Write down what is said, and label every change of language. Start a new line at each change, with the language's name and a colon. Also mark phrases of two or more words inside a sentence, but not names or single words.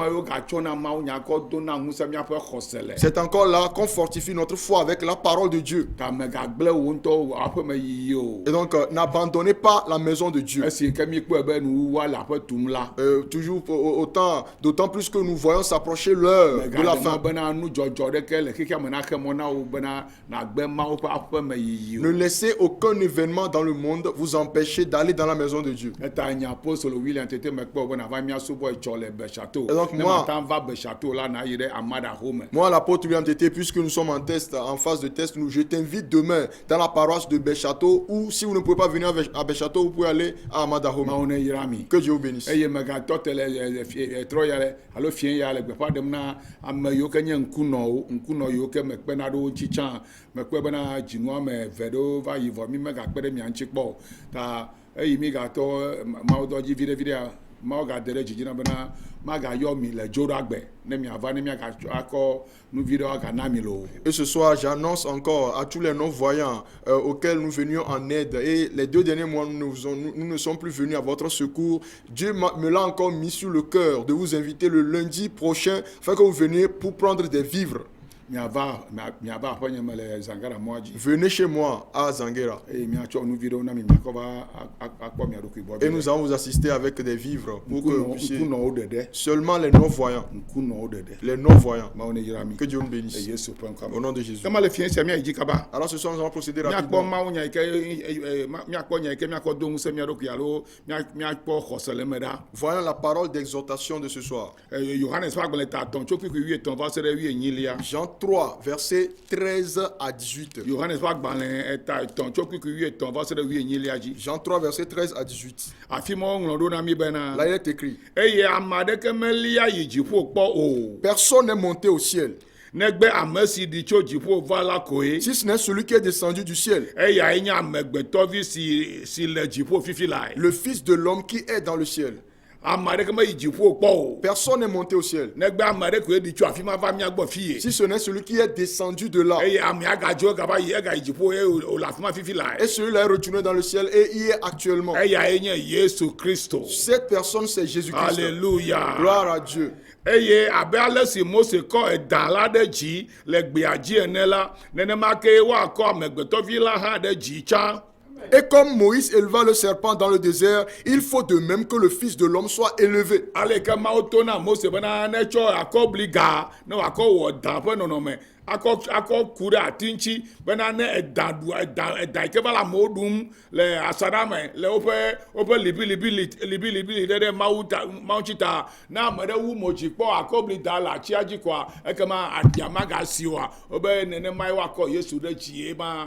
French: C'est encore là qu'on fortifie notre foi avec la parole de Dieu. Et donc n'abandonnez pas la maison de Dieu.
Ewe: nuwuwa le aƒe tum la.
French: Toujours d'autant plus que nous voyons s'approcher l'heure de la fin.
Ewe: bena nudzɔdzɔ ɖeke le xexea me naxe mɔ na wo bena nagbe Mawu ƒe aƒe me yiyi o.
French: Ne laissez aucun événement dans le monde vous empêcher d'aller dans la maison de Dieu.
Ewe: Eta nye apostole William tete mekpɔ be nava miasubɔ etsɔ le Bechateau.
French: Et donc
Ewe: Ne
French: moi-
Ewe: mata va Bechateau la na yi ɖe Amada Home.
French: Moi, l'apôtre William Tété, puisque nous sommes en phase de test, je t'invite demain dans la paroisse de Béchâteau, ou si vous ne pouvez pas venir à Béchâteau, vous pouvez aller à Amadahome.
Ewe: Mawu ne yra mi.
French: Que Dieu vous bénisse.
Ewe: Eye megatɔ te le trɔ ya le alo fie ya le gbeƒã ɖem na ame yiwo ke nye ŋkunɔ yiwo ke mekpena ɖe wo ŋuti tsã mekpe bena dzinu ame eve ɖewo va yi vɔ mi megakpe ɖe mia ŋuti kpɔ o. Ta eyi mi gatɔ mawudɔ dzi viɖe Mawu gade ɖe dzidzi na bena magayɔ mi le dzoɖagbe ne miava ne miakɔ nu vi ɖewo agana mi lo.
French: Et ce soir, j'annonce encore à tous les non-voyants auxquels nous venions en aide. Et les 2 derniers mois, nous ne sommes plus venus à votre secours. Dieu me l'a encore mis sur le cœur de vous inviter le lundi prochain afin que vous veniez pour prendre des vivres.
Ewe: Miava aƒenye me le Zangara mɔa dzi.
French: Venez chez moi à Zanguera.
Ewe: Eye miatsɔ nu vi ɖewo na mi miakɔ va akpɔ mia ɖokui gbɔ.
French: Et nous allons vous assister avec des vivres pour que vous puissiez...
Ewe: Ŋkunɔwo ɖeɖe.
French: Seulement les non-voyants.
Ewe: Ŋkunɔwo ɖeɖe.
French: Les non-voyants.
Ewe: Mawu ne yra mi.
French: Que Dieu nous bénisse.
Ewe: Eye Yesu ƒe ŋkɔ me.
French: Au nom de Jésus.
Ewe: Kema le fie sia miayi dzi kaba.
French: Alors ce soir, nous allons procéder
Ewe: Miakpɔ
French: rapidement.
Ewe: Mawu nya yi ke miakpɔ nya yi ke miakɔ do ŋusẽ mia ɖokui alo miakpɔ xɔse le me ɖa.
French: Voyons la parole d'exhortation de ce soir.
Ewe: Yohanes ƒe agbalẽ ta atɔ̃ tso kpikpui 8 va se ɖe 8
French: Jean 3, versets 13 à 18.
Ewe: Yohanes ƒe agbalẽ ta etɔ̃ tso kpikpui 8 va se ɖe 8 dzi.
French: Jean 3, versets 13 à 18.
Ewe: Afi ma woŋlɔ ɖo na mi bena.
French: Là, il est écrit:
Ewe: Eye ame aɖeke melia yi dziƒo kpɔ o.
French: Personne n'est monté au ciel,
Ewe: Negbe ame si ɖi tso dziƒo va la koe.
French: si ce n'est celui qui est descendu du ciel,
Ewe: Eyae nye amegbetɔvi si le dziƒo fifi lae.
French: le Fils de l'homme qui est dans le ciel.
Ewe: Ame aɖeke meyi dziƒo kpɔ o.
French: Personne n'est monté au ciel,
Ewe: Negbe ame aɖe koe ɖi tso afi ma va miagbɔ fie.
French: si ce n'est celui qui est descendu de là.
Ewe: Eye amea gadzo gava yi egayi dziƒo eye wòle afi ma fifi lae.
French: Et celui-là est retourné dans le ciel et y est actuellement.
Ewe: Eyae nye Yesu Kristo.
French: Cette personne, c'est Jésus-Christ. Alléluia. Gloire à Dieu.
Ewe: Eye abe ale si Mose kɔ eda la ɖe dzi le gbea dzi ene la nenema ke woakɔ amegbetɔvi la hã ɖe dzi tsã.
French: Et comme Moïse éleva le serpent dans le désert, il faut de même que le Fils de l'homme soit élevé.
Ewe: Aleke Mawu to na Mose bena netsɔ akɔbliga ne wòakɔ wɔ da ƒe nɔnɔme akɔ ku ɖe ati ŋuti bena ne eda yi ke va le amewo ɖum le asaɖa me le woƒe libilibi ɖe Mawu ŋuti ta ne ame ɖe wu mo dzi kpɔ akɔblida le atia dzi koa ekema aɖia magasi oa wobe nenemae woakɔ Yesu ɖe dzi ma.